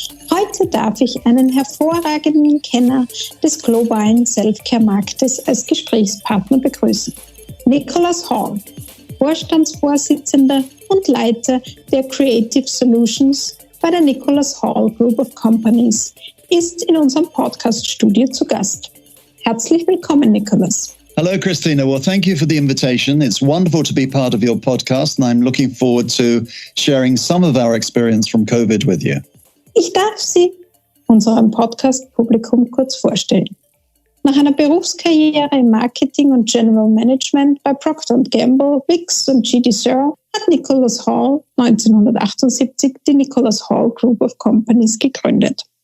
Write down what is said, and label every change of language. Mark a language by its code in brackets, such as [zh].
[de] Heute darf ich einen hervorragenden Kenner des globalen Self-Care-Marktes als Gesprächspartner begrüßen. Nicholas Hall, Vorstandsvorsitzender und Leiter der Creative Solutions bei der Nicholas Hall Group of Companies, ist in unserem Podcast-Studio zu Gast. Herzlich willkommen, Nicholas. [en] Hello, Christina. Well, thank you for the invitation. It's wonderful to be part of your podcast, and I'm looking forward to sharing some of our experience from COVID with you. [de] Ich darf Sie unserem Podcast-Publikum kurz vorstellen. Nach einer Berufskarriere im Marketing und General Management bei Procter Gamble, Vicks und GD Searle hat Nicholas Hall 1978 die Nicholas Hall Group of Companies gegründet.